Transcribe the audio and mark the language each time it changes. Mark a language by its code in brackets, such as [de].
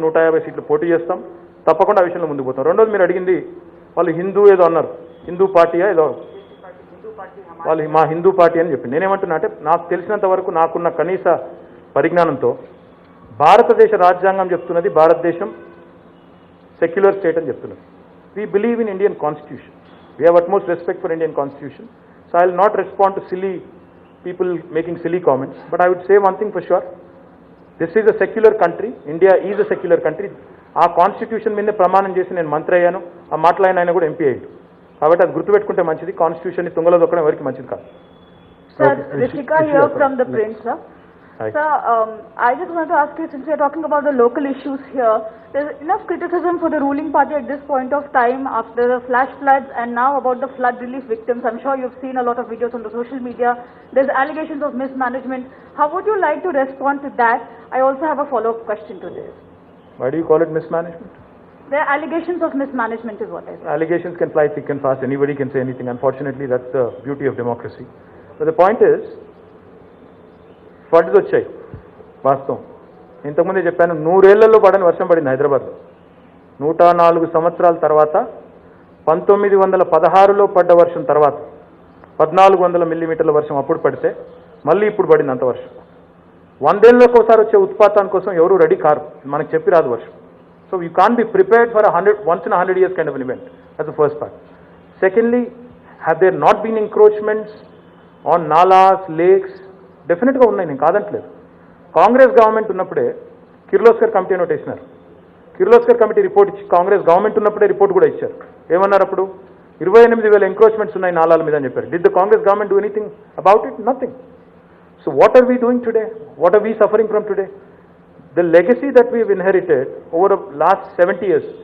[te] 150 సీట్లు పోటీ చేస్తాం. తప్పకుండా ఆ విషయంలో ముందుకు పోతాం. రెండోది, మీరు అడిగింది వాళ్ళు హిందూ ఏదో అన్నారు, హిందూ పార్టీయా ఏదో, వాళ్ళు మా హిందూ పార్టీ అని చెప్పి. నేనేమంటున్నా అంటే, నాకు తెలిసినంత వరకు నాకున్న కనీస పరిజ్ఞానంతో భారతదేశ రాజ్యాంగం చెప్తున్నది భారతదేశం సెక్యులర్ స్టేట్ అని చెప్తున్నది. [en] We believe in Indian constitution. We have utmost respect for Indian constitution. So I will not respond to silly people making silly comments, but I would say one thing for sure. This is a secular country. India is a secular country. [te] ఆ constitution మీద ప్రమాణం చేసి నేను మంత్రి అయ్యాను. ఆ మాట్లాడిన ఆయన కూడా ఎంపీ అయ్యాడు. కాబట్టి అది గుర్తుపెట్టుకుంటే మంచిది. కాన్స్టిట్యూషన్ ని తుంగలో దొక్కడం ఎవరికి మంచిది కాదు. [en] Sir, Rishika here from the Prince, sir. Hi. Sir, I just want to ask you, since we are talking about the local issues here, there's enough criticism for the ruling party at this point of time after the flash floods and now about the flood relief victims. I'm sure you've seen a lot of videos on the social media. There's allegations of mismanagement. How would you like to respond to that? I also have a follow-up question to this. Why do you call it mismanagement? There are allegations of mismanagement is what I say. Allegations can fly thick and fast. Anybody can say anything. Unfortunately, that's the beauty of democracy. But the point is, [te] floods వచ్చాయి వాస్తవం. ఇంతకుముందే చెప్పాను, 100 ఏళ్లలో పడని వర్షం పడింది హైదరాబాద్లో. 104 సంవత్సరాల తర్వాత 1916లో పడ్డ వర్షం తర్వాత 1400 మిల్లీమీటర్ల వర్షం అప్పుడు పడితే మళ్ళీ ఇప్పుడు పడింది అంత వర్షం. 100 ఏళ్ళకి ఒకసారి వచ్చే ఉత్పాతాని కోసం ఎవరు రెడీ కారు, మనకు చెప్పి రాదు వర్షం. [en] So you can be prepared for once in a 100 years kind of an event. That's the first part. Secondly, have there not been encroachments on nalas, lakes? [te] డెఫినెట్గా ఉన్నాయి, నేను కాదంటలేదు. కాంగ్రెస్ గవర్నమెంట్ ఉన్నప్పుడే కిర్లోస్కర్ కమిటీ నోట్ వేసినారు. Kirloskar committee report ఇచ్చి Congress government ఉన్నప్పుడే report కూడా ఇచ్చారు. ఏమన్నారు అప్పుడు? 28,000 ఎంక్రోచ్మెంట్స్ ఉన్నాయి నాలాల మీద అని చెప్పారు. [en] Did the Congress government do anything about it? Nothing. So what are we doing today? What are we suffering from today? The legacy that we inherited over last 70 years.